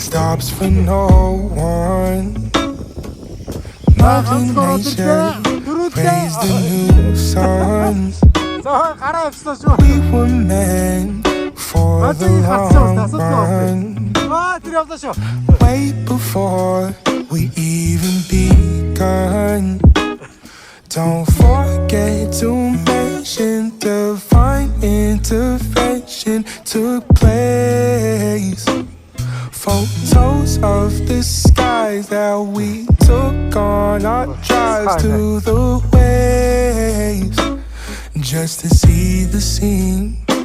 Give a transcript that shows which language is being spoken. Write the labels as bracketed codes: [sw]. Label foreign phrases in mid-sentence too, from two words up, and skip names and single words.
[en] stops for no one. Mother Nature raised the new suns. [mn] За гараа авчлаа шүү. [en] We were meant for the long run. [mn] Тэр явлаа шүү. [en] Way before we even begun. Don't forget to mention divine intervention took place. Photos of the skies that we took on our drives to the waves, just to see the scene.